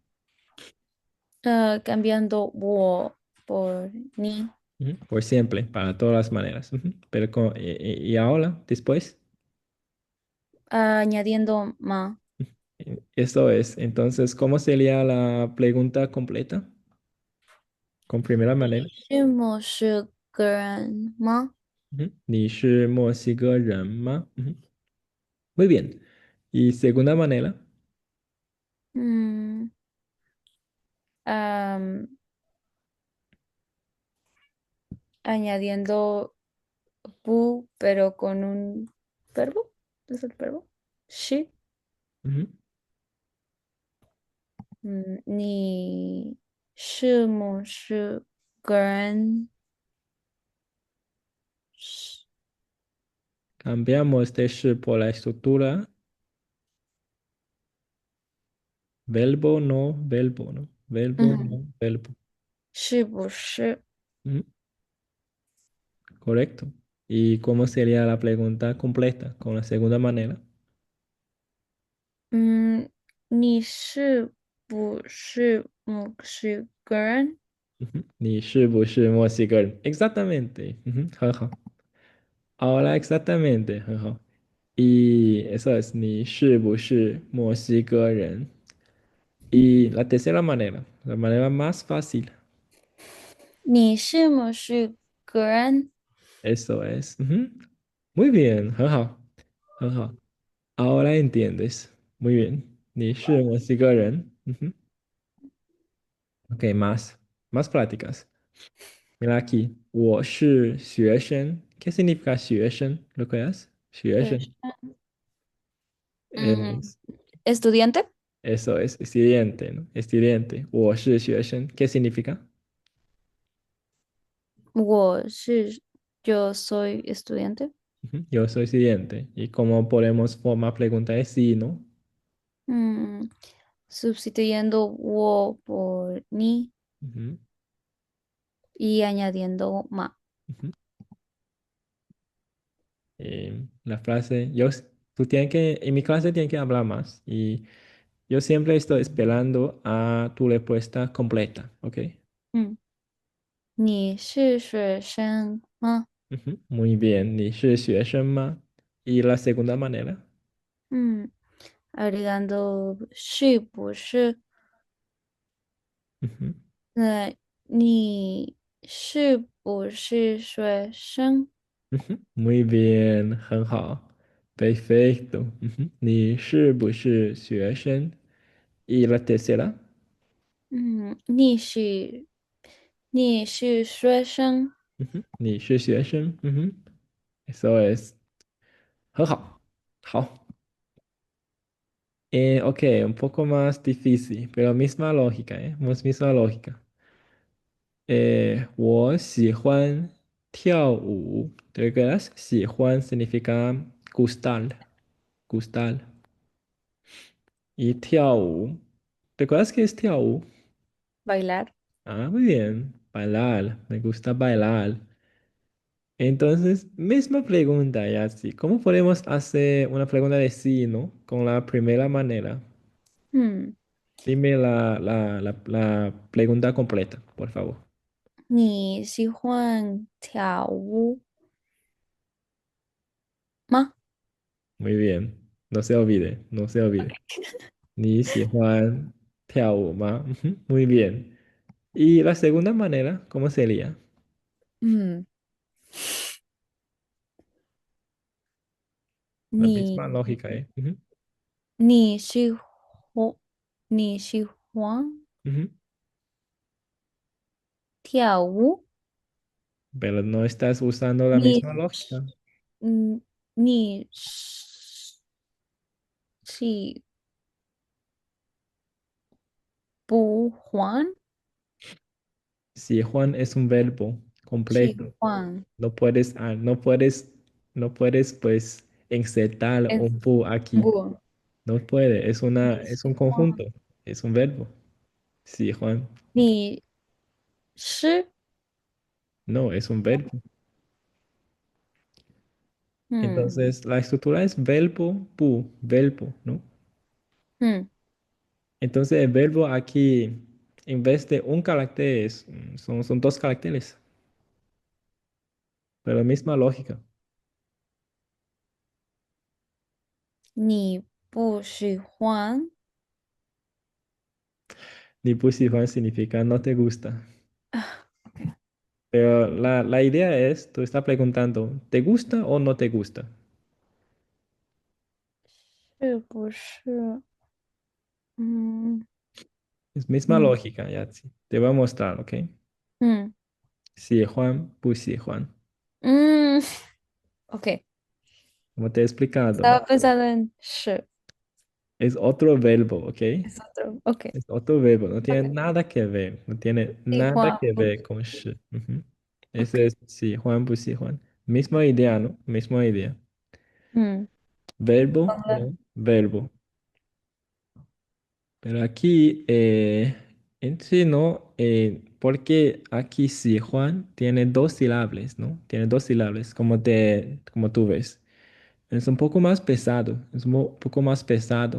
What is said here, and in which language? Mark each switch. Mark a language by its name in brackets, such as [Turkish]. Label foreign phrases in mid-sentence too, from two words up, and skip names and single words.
[Spanish] Cambiando wo por ni, Ujú. Por siempre, para todas las maneras. Ujú. Pero y ahora, después, añadiendo ma. eso es. Entonces, ¿cómo sería la pregunta completa? Con primera manera. [Chinese] 是不是个人吗？ Ujú. 你是墨西哥人吗? Ujú. [Spanish] Muy bien. Y segunda manera. 嗯，am, añadiendo pu, pero con un verbo. ¿Es el verbo? Sí. Ujú. [Chinese] Ni 是不是个人？ [Spanish] Cambiamos de 是 por la estructura. Verbo, no, verbo, no. Verbo, 嗯， no, verbo. [Chinese] 是不是？ [Spanish] Ujú. Correcto. ¿Y cómo sería la pregunta completa con la segunda manera? [Chinese] 你是不是墨西哥人？ Ujú. 你是不是墨西哥人? [Spanish] Exactamente. Ujú. [Chinese] 很好. [Spanish] Ahora exactamente. [Chinese] 很好. [Spanish] Y eso es, [Chinese] 你是不是墨西哥人? [Spanish] Y la tercera manera, la manera más fácil. [Chinese] 你是不是个人？ [Spanish] Eso es. Ujú. Muy bien. [Chinese] 很好. [Spanish] Ahora entiendes. Muy bien. [Chinese] 你是墨西哥人? Ujú. [Spanish] Ok, más prácticas. Mira aquí. [Chinese] 我是学生. [Spanish] ¿Qué significa 学生? ¿Lo creas? [Chinese] 学生. Mm, [Spanish] Es, ¿estudiante? eso es, estudiante, ¿no? Estudiante. 我是学生. ¿Qué significa? yo soy estudiante. Ujú. Yo soy estudiante. ¿Y cómo podemos formar pregunta de sí, no? Mm, sustituyendo wo por ni Ujú. y añadiendo ma. Ujú. La frase, tú tienes que, en mi clase tienes que hablar más y yo siempre estoy esperando a tu respuesta completa, ¿ok? [Chinese] 嗯，你是学生吗？ [Spanish] Ujú. Muy bien, [Chinese] 你是学生吗? [Spanish] Y la segunda manera. 嗯，agregando [Chinese] 是不是？ Ujú. 你是不是学生？ [Spanish] Ujú. Muy bien, [Chinese] 很好, [Spanish] perfecto. Ujú. [Chinese] 你是不是学生? [Spanish] Y la tercera. [Chinese] 嗯，你是学生。 Ujú. 你是学生? [Spanish] Ujú. Eso es. [Chinese] 很好. [Spanish] Ok, un poco más difícil, pero misma lógica, ¿eh? Misma lógica. [Chinese] 我喜欢跳舞. [Spanish] ¿Te recuerdas? 喜欢 significa gustar. Y 跳舞. ¿Te acuerdas qué es 跳舞? Bailar. Ah, muy bien. Bailar. Me gusta bailar. Entonces, misma pregunta, ya sí. ¿Cómo podemos hacer una pregunta de sí, no? Con la primera manera. 嗯， Dime la pregunta completa, por favor. [Chinese] 你喜欢跳舞吗？ [Spanish] Muy bien. No se olvide, no se olvide. [Chinese] 你喜欢跳舞吗? [Spanish] Ujú. Muy bien. ¿Y la segunda manera, cómo sería? 嗯， La misma [Chinese] 你 [Spanish] lógica, ¿eh? Ujú. [Chinese] 你喜欢你喜欢 Ujú. 跳舞？ [Spanish] Pero no estás usando la [Chinese] 你 [Spanish] misma lógica. [Chinese] 你喜不欢喜欢 [Spanish] es un verbo [Chinese] 喜 [Spanish] completo, [Chinese] 欢 [Spanish] no puedes, pues, insertar es un bu aquí. [Chinese] 不 [Spanish] No puede, [Chinese] 你 [Spanish] es un [Chinese] 喜欢 [Spanish] conjunto, es un verbo. [Chinese] 喜欢, 你是 [Spanish] no, es un verbo. 嗯 Entonces, la estructura es verbo, verbo, ¿no? 嗯 Entonces, el verbo aquí, en vez de un carácter, son dos caracteres, pero la misma lógica. [Chinese] 你不喜欢你不喜欢 [Spanish] significa no te gusta. 啊 Pero la idea es, tú estás preguntando, ¿te gusta o no te gusta? [Chinese] 是不是嗯 [Spanish] Es misma 嗯 lógica, ya, sí. Te voy a mostrar, ¿ok? 嗯 [Chinese] 喜欢，不喜欢. 嗯，OK， [Spanish] Como te he explicado, estaba pensando en 是 es otro verbo, ¿ok? es otro, OK， Es otro verbo, no tiene OK， nada que ver, no tiene [Chinese] 喜 [Spanish] nada [Chinese] 欢 [Spanish] que [Chinese] 不 [Spanish] ver con shi. Ujú. Ese OK， es [Chinese] 喜欢，不喜欢. [Spanish] Misma idea, ¿no? Misma idea. [Chinese] 嗯，懂 [Spanish] Verbo, [Chinese] 了， [Spanish] no, verbo. Pero aquí, en sí, ¿no? Porque aquí sí, Juan tiene dos sílabas, ¿no? Tiene dos sílabas, como tú ves. Es un poco más pesado, es un poco más pesado.